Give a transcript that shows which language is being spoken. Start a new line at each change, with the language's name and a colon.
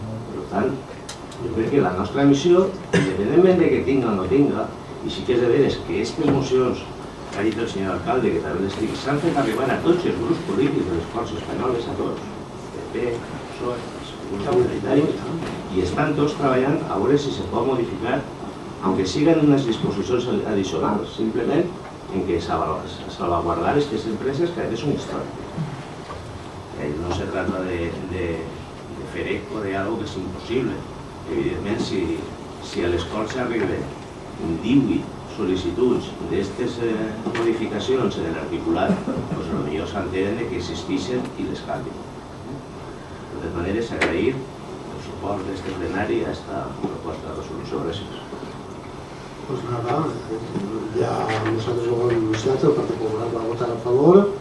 Catalan: Per tant, jo crec que la nostra missió, independentment de que tinga o no tinga, i sí que és de veres que aquestes mocions que ha dit el senyor alcalde, que també les tinc, s'han fet arribar a tots els grups polítics de les Corts Espanyoles, a tots, PP, PSOE, els grups minoritaris, i estan tots treballant a veure si se pot modificar,
Spanish: aunque sigan
Catalan: unes disposicions addicionals, simplement en que
Spanish: salvaguardar estas empresas que a veces son históricas. No se trata de
Catalan: fer eco
Spanish: de algo que es imposible.
Catalan: Evidentment, si a les Corts arriben 18 sol·licituds d'aquestes modificacions en l'articulat, doncs potser s'entenen que existeixen i les canvien. De totes maneres, agrair el suport d'aquest plenari a aquesta proposta de resolució. Gràcies.
Spanish: Pues nada, ya nosotros lo hemos anunciado, el Partido Popular va a votar a favor.